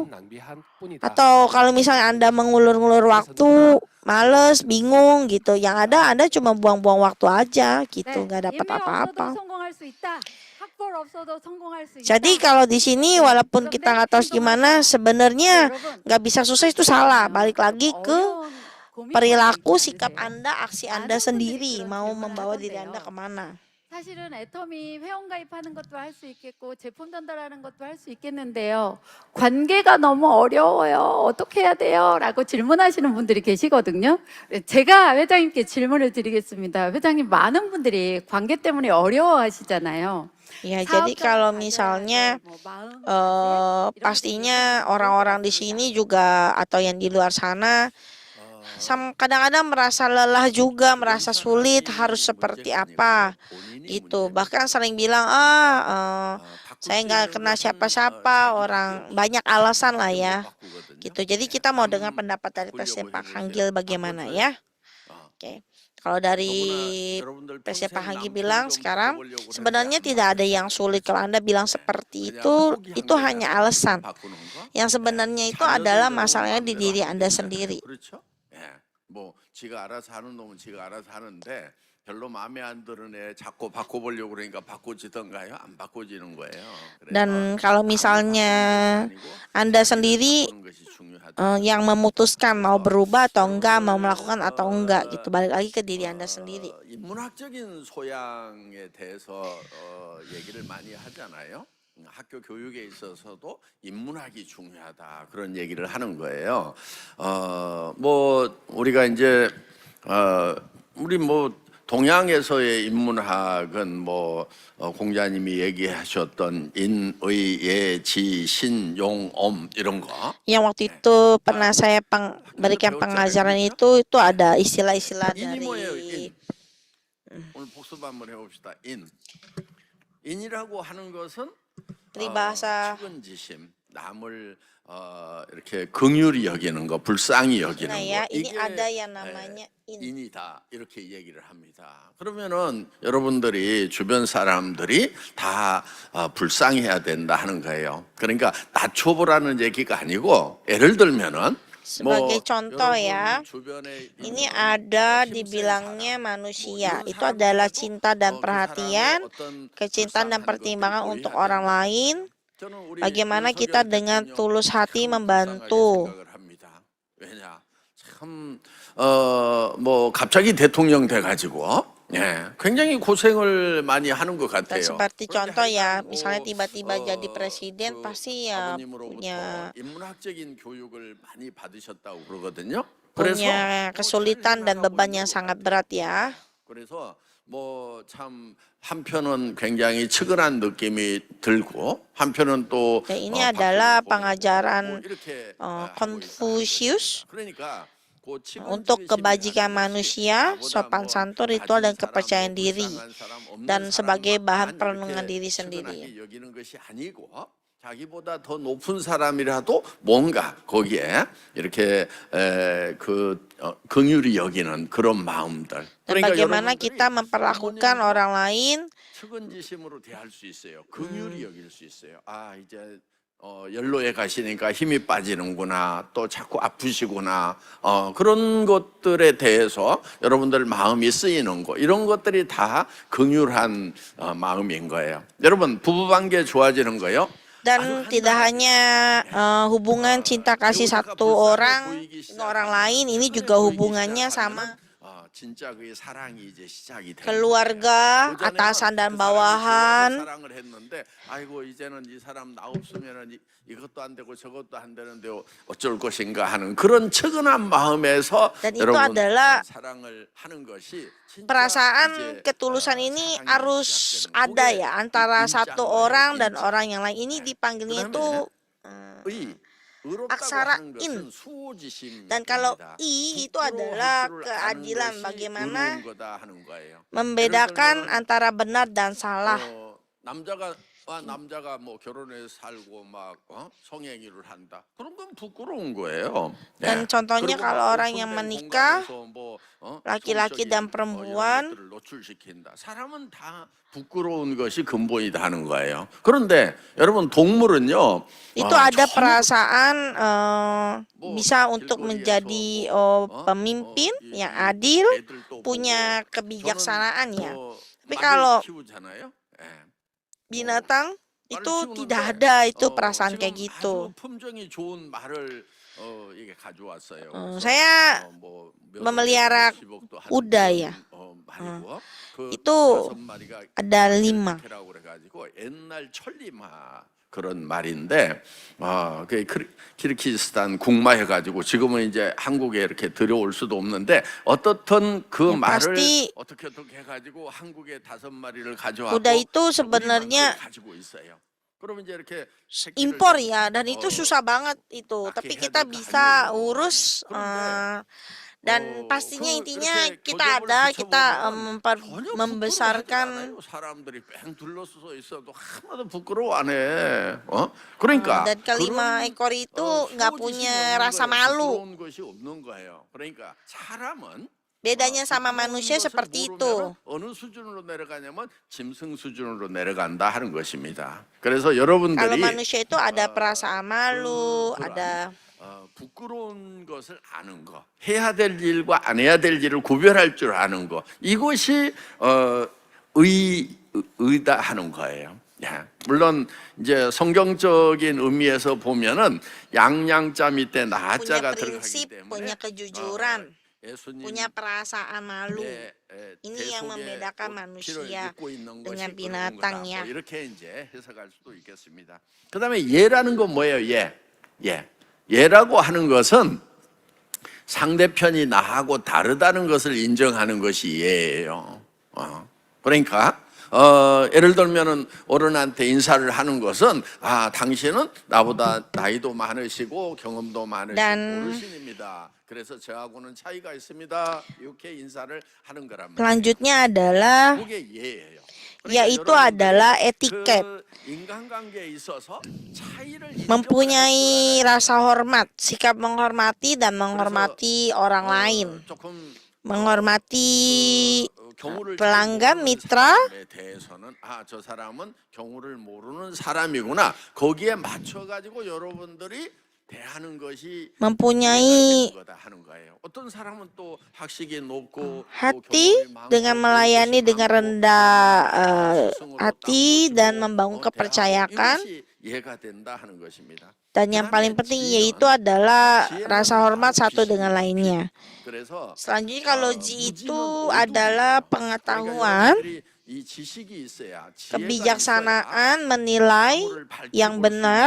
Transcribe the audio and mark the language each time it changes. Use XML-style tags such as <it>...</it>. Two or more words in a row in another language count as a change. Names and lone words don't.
<id>Atau kalau misalnya Anda mengulur-ngulur waktu, males, bingung gitu, yang ada Anda cuma buang-buang waktu aja gitu, nggak dapat apa-apa. Jadi kalau di sini walaupun kita nggak tahu gimana, sebenarnya nggak bisa susah itu salah. Balik lagi ke perilaku, sikap Anda, aksi Anda sendiri, mau membawa diri Anda kemana.</id> <ko>사실은 애터미 회원 가입하는 것도 할 수 있겠고 제품 전달하는 것도 할 수 있겠는데요. 관계가 너무 어려워요. 어떻게 해야 돼요? 라고 질문하시는 분들이 계시거든요. 제가 회장님께 질문을 드리겠습니다. 회장님, 많은 분들이 관계 때문에 어려워하시잖아요.</ko> <id>Ya, jadi kalau misalnya pastinya orang-orang di sini juga atau yang di luar sana kadang-kadang merasa lelah juga, merasa sulit harus seperti apa gitu. Bahkan sering bilang saya nggak kenal siapa-siapa, orang banyak alasan lah ya gitu. Jadi kita mau dengar pendapat dari Presiden Pak Hangil bagaimana ya. Oke. Kalau dari Presiden Pak Hangil bilang sekarang sebenarnya tidak ada yang sulit. Kalau Anda bilang seperti itu hanya alasan. Yang sebenarnya itu adalah masalahnya di diri Anda sendiri.</id> <ko>뭐 지가 알아서 하는 놈은 지가 알아서 하는데 별로 마음에 안 드는 애 자꾸 바꿔보려고 그러니까 바꿔지던가요? 안 바꿔지는 거예요.</ko> <id>Dan kalau misalnya Anda sendiri yang memutuskan mau berubah atau enggak, mau melakukan atau enggak gitu, balik lagi ke diri Anda sendiri.</id> <ko>인문학적인 소양에 대해서 얘기를 많이 하잖아요. 학교 교육에 있어서도 인문학이 중요하다 그런 얘기를 하는 거예요. 뭐 우리가 이제 우리 뭐 동양에서의 인문학은 뭐 공자님이 얘기하셨던 인의 예지 신용 엄 이런 거.</ko> <id>Yang waktu itu pernah saya berikan pengajaran itu ada istilah-ilah dari</id> <ko>오늘 복습 한번 해봅시다. 인이라고 하는 것은</ko> <id>peribahasa</id> <ko>측은지심, 남을 이렇게 긍휼히 여기는 거, 불쌍히 여기는</ko> <id>ya,</id> <ko>거.</ko> <id>ini ada yang namanya</id> <ko>인이다 이렇게 얘기를 합니다. 그러면은 여러분들이 주변 사람들이 다 불쌍해야 된다 하는 거예요. 그러니까 낮춰보라는 얘기가 아니고 예를 들면은</ko> <id>Sebagai contoh</id> <ko>여러분</ko> <id>ya,</id> <ko>주변에</ko> <id>ini</id> <ko>있는</ko> <id>ada</id> <ko>힘센</ko> <id>dibilangnya</id> <ko>사람,</ko> <id>manusia.</id> <ko>이런</ko> <id>Itu adalah</id> <ko>사람들에도</ko> <id>cinta dan</id> <ko>그</ko> <id>perhatian,</id> <ko>사람의 어떤</ko> <id>kecintaan dan</id> <ko>불쌍한 것들을</ko> <id>pertimbangan</id> <ko>보여야</ko> <id>untuk</id> <ko>된다.</ko> <id>orang lain.</id> <ko>저는 우리</ko> <id>Bagaimana kita</id> <ko>윤석열</ko> <id>dengan</id> <ko>대통령</ko> <id>tulus hati</id> <ko>참 불쌍하게</ko> <id>membantu.</id> <ko>생각을 합니다. 왜냐? 참 뭐 갑자기 대통령 돼가지고 굉장히 고생을 많이 하는 것</ko> <id>Dan</id> <ko>같아요.</ko> <id>seperti</id> <ko>그런데</ko> <id>contoh ya,</id> <ko>항상</ko> <id>misalnya tiba-tiba jadi</id> <ko>그</ko> <id>presiden pasti ya</id> <ko>아버님으로부터</ko> <id>punya</id> <ko>인문학적인 교육을 많이 받으셨다고 그러거든요.</ko> <id>punya kesulitan dan</id> <ko>잘</ko> <id>beban</id> <ko>해나가고</ko> <id>yang</id> <ko>있는 것</ko> <id>sangat</id> <ko>같아요.</ko> <id>berat ya.</id> <ko>그래서 뭐 참 한편은 굉장히 측은한 느낌이 들고 한편은 또</ko> <id>Dan ini adalah</id> <ko>뭐</ko> <id>pengajaran</id> <ko>이렇게</ko> <id>Confucius</id> <ko>그러니까 그</ko> <id>untuk kebajikan manusia, sopan santun, ritual, dan kepercayaan diri, dan sebagai bahan perenungan diri sendiri.</id> <ko>여기는 것이 아니고 자기보다 더 높은 사람이라도 뭔가 거기에 이렇게 긍휼히 여기는 그런 마음들.</ko> <id>Dan bagaimana kita memperlakukan orang lain</id> <ko>측은지심으로 대할 수 있어요. 긍휼히 여길 수 있어요. 아 이제 연로에 가시니까 힘이 빠지는구나. 또 자꾸 아프시구나. 그런 것들에 대해서 여러분들 마음이 쓰이는 거 이런 것들이 다 긍휼한 마음인 거예요. 여러분 부부관계 좋아지는 거요.</ko> <id>dan tidak hanya hubungan cinta kasih satu orang dengan orang lain, ini juga hubungannya sama</id> <ko>진짜 그 사랑이 이제 시작이 돼요.</ko> <id>keluarga, atasan dan bawahan.</id> <ko>사랑을 했는데 아이고 이제는 이 사람 나 없으면은 이것도 안 되고 저것도 안 되는데 어쩔 것인가 하는 그런 측은한 마음에서</ko> <id>Dan itu</id> <ko>여러분</ko> <id>adalah</id> <ko>사랑을 하는 것이 진짜</ko> <id>perasaan</id> <ko>이제,</ko> <id>ketulusan ini</id> <ko>사랑이</ko> <id>harus</id> <ko>시작되는</ko> <id>ada</id> <ko>그게</ko> <id>ya antara satu</id> <ko>인자인</ko> <id>orang</id> <ko>거예요,</ko> <id>dan</id> <ko>인자.</ko> <id>orang yang lain. Ini dipanggilnya itu aksara in. Dan kalau i itu adalah keadilan, bagaimana membedakan antara benar dan salah.</id> <ko>남자가 뭐 결혼해서 살고 막 성행위를 한다. 그런 건 부끄러운 거예요.</ko> <id>Dan contohnya kalau orang yang menikah, laki-laki dan perempuan,</id> <ko>노출시킨다. 사람은 다 부끄러운 것이 근본이다 하는 거예요. 그런데 여러분 동물은요.</ko> <id>itu ada perasaan bisa untuk menjadi pemimpin yang adil, punya kebijaksanaan ya. Tapi kalau binatang itu tidak ada itu perasaan kayak gitu. Saya memelihara kuda ya. Itu ada 5.</id> <ko>그런 말인데 그 키르기스탄 국마해가지고 지금은 이제 한국에 이렇게 들여올 수도 없는데 어떻든 그 말을 어떻게 해가지고 한국에 5마리를 가져와서</ko> <id>kuda itu sebenarnya</id> <ko>가지고 있어요. 그럼 이제 이렇게</ko> <id>impor ya, dan itu susah banget itu. Tapi kita bisa urus dan pastinya intinya kita membesarkan</id> <ko>사람들이 뺑 둘러서 있어도 하나도 부끄러워 안 해. 그러니까</ko> <id>dan kelima ekor itu nggak punya rasa malu.</id> <ko>부끄러운 것이 없는 거예요. 그러니까 사람은</ko> <id>Bedanya sama manusia seperti itu.</id> <ko>어느 수준으로 내려가냐면 짐승 수준으로 내려간다 하는 것입니다. 그래서 여러분들이</ko> <id>Kalau manusia itu ada perasaan malu, ada</id> <ko>부끄러운 것을 아는 거, 해야 될 일과 안 해야 될 일을 구별할 줄 아는 거, 이것이 의다 하는 거예요. 물론 이제 성경적인 의미에서 보면은 양양자 밑에</ko> <id>punya</id> <ko>나자가 들어가기</ko> <id>prinsip,</id> <ko>때문에</ko> <id>punya kejujuran,</id> <ko>예수님</ko> <id>punya perasaan malu. Ini yang</id> <ko>대속의</ko> <id>membedakan</id> <ko>피를</ko> <id>manusia</id> <ko>입고 있는</ko> <id>dengan</id> <ko>것이</ko> <id>binatang</id> <ko>그런</ko> <id>ya.</id> <ko>거다. 뭐 이렇게 이제 해석할 수도 있겠습니다. 그다음에 예라는 건 뭐예요? 예라고 하는 것은 상대편이 나하고 다르다는 것을 인정하는 것이 예예요. 그러니까 예를 들면은 어른한테 인사를 하는 것은 당신은 나보다 나이도 많으시고 경험도 많으시고 어르신입니다. 그래서 저하고는 차이가 있습니다. 이렇게 인사를 하는 거란 말이에요.</ko> <id>Selanjutnya adalah</id> <ko>그게 예예요.</ko> <id>yaitu adalah etiket. Mempunyai rasa hormat, sikap menghormati dan menghormati orang lain. Menghormati pelanggan, mitra.</id> <ko>저 사람은 경우를 모르는 사람이구나. 거기에 맞춰 가지고 여러분들이 대하는 것이</ko> <id>mempunyai</id> <ko>이해가 되는 거다 하는 거예요. 어떤 사람은 또 학식이 높고 또</ko> <id>hati</id> <ko>경험이 많고</ko> <id>dengan</id> <ko>또</ko> <id>melayani</id> <ko>뜻이</ko> <id>dengan</id> <ko>많고</ko> <id>rendah</id> <ko>스승으로</ko> <id>hati</id> <ko>딱</ko> <id>dan</id> <ko>모시고</ko> <id>membangun</id> <ko>대하고</ko> <id>kepercayakan.</id> <ko>이것이 이해가 된다 하는 것입니다.</ko> <id>Dan yang paling</id> <ko>그다음에</ko> <id>penting</id> <ko>지혜는,</ko> <id>yaitu adalah</id> <ko>지혜는</ko> <id>rasa hormat</id> <ko>바로</ko> <id>satu dengan</id> <ko>빛입니다.</ko> <id>lainnya.</id> <ko>그래서</ko> <id>Selanjutnya kalau ji</id> <ko>무지는</ko> <id>itu</id> <ko>어둠이에요.</ko> <id>adalah</id> <ko>그러니까</ko> <id>pengetahuan,</id> <ko>여러분들이 이 지식이 있어야 지혜가 있어야</ko> <id>kebijaksanaan menilai</id> <ko>사고를 밝히고</ko> <id>yang</id> <ko>볼 수 있는</ko> <id>benar,</id>